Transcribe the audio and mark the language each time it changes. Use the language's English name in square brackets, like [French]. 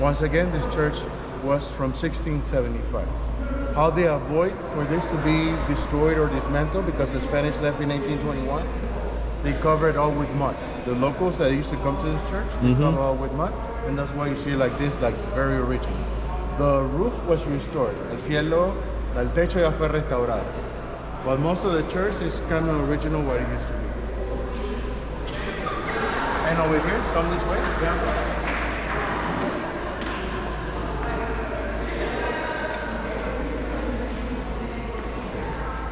[English] Once again, this church was from 1675. How they avoid for this to be destroyed or dismantled, because the Spanish left in 1821, they cover it all with mud. The locals that used to come to this church, they cover all with mud, and that's why you see like this, like very original. The roof was restored. [Spanish] El cielo, el techo ya fue restaurado. [English] But most of the church is kind of original what it used to be. And over here, come this way. Yeah.